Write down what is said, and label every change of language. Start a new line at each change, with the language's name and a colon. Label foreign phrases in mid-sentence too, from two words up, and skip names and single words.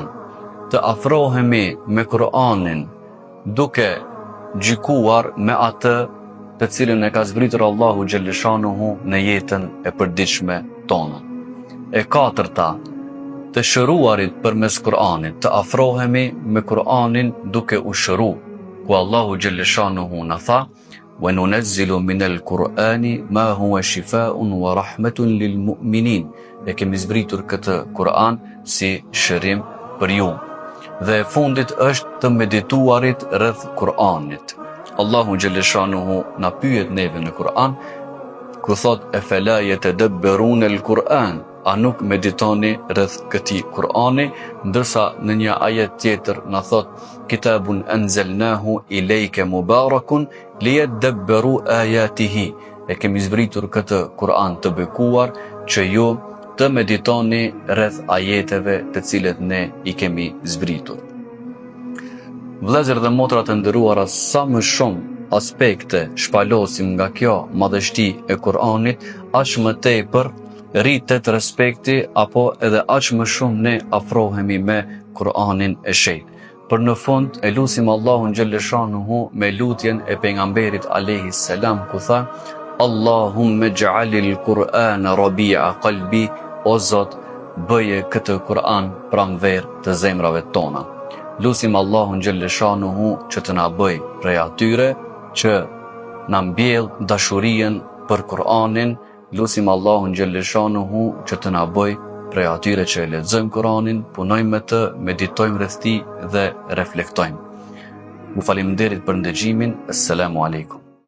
Albanian: Të afrohemi me Kur'anin duke gjykuar me atë të cilën e ka zbritur Allahu xhaleshanuhu në jetën e përditshme tonë. E katërta, të shëruarit përmes Kur'anit, të afrohemi me Kur'anin duke u shëruar, ku Allahu xhaleshanuhu na tha:
Arabic: وننزل من القرآن ما هو شفاء ورحمة للمؤمنين."
Albanian: E kemi zbritur këtë Kur'an si shërim për ju. Dhe e fundit është të medituarit rreth Kur'anit. Allahu xhaleshanuhu na pyet neve në Kur'an ku thot:
Arabic: "أفلا يتدبرون القرآن."
Albanian: A nuk meditoni rreth këtij Kur'ani, ndërsa në një ajet tjetër na thot:
Arabic: كتاب أنزلناه إليك مبارك ليدبروا آياته."
Albanian: E kemi zbritur këtë Kur'an të bekuar që ju të meditoni rreth ajeteve të cilët ne i kemi zbritur. Vëllezër dhe motra të nderuara, sa më shumë aspekte shpalosim nga kjo madhështi e Kur'anit, aq më tepër rritet respekti apo edhe aq më shumë ne afrohemi me Kur'anin e shenjtë. Për në fund e lutim Allahun xhaleshanuhu me lutjen e pejgamberit
Arabic: عليه السلام
Albanian: ku tha:
Arabic: اللهم اجعل القرآن ربيع قلبي."
Albanian: O Zot, bëje këtë Kur'an pranver të zemrave tona. Lutim Allahun xhaleshanuhu që të na bëj prej atyre që na mbjell dashurien për Kur'anin. Lutim Allahun xhaleshanuhu që të na bëj prej atyre që e lexojmë Kur'anin, punojmë me të, meditojmë rreth tij dhe reflektojmë. Ju faleminderit për ndëgjimin.
Arabic: السلام عليكم.